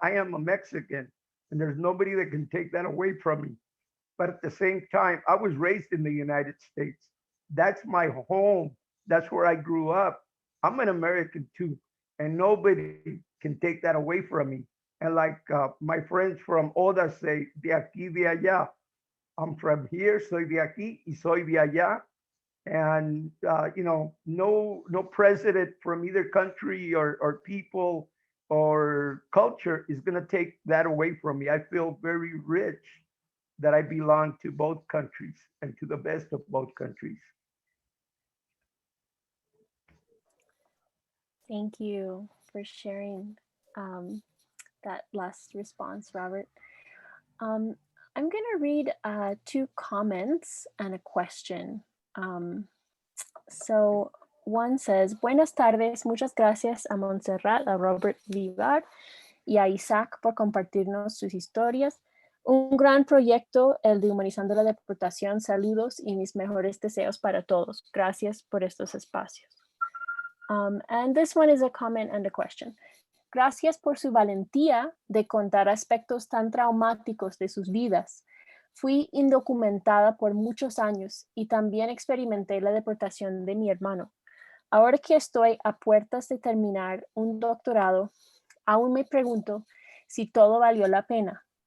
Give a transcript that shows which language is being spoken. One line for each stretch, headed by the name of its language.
English: I am a Mexican, and there's nobody that can take that away from me. But at the same time, I was raised in the United States. That's my home. That's where I grew up. I'm an American too, and nobody can take that away from me. And like my friends from ODA say,
Spanish: de aquí, de allá.
English: I'm from here,
Spanish: soy de aquí, y soy de allá.
English: And no president from either country or people or culture is going to take that away from me. I feel very rich that I belong to both countries and to the best of both countries. Thank you for sharing that last response, Robert. I'm going to read 2 comments and a question So one says,
Spanish: buenas tardes, muchas gracias a Montserrat, a Robert Vivar y a Isaac por compartirnos sus historias. Un gran proyecto, el de Humanizando la Deportación. Saludos y mis mejores deseos para todos. Gracias por estos espacios.
English: And this one is a comment and a question.
Spanish: Gracias por su valentía de contar aspectos tan traumáticos de sus vidas. Fui indocumentada por muchos años y también experimenté la deportación de mi hermano. Ahora que estoy a puertas de terminar un doctorado, aún me pregunto si todo valió la pena.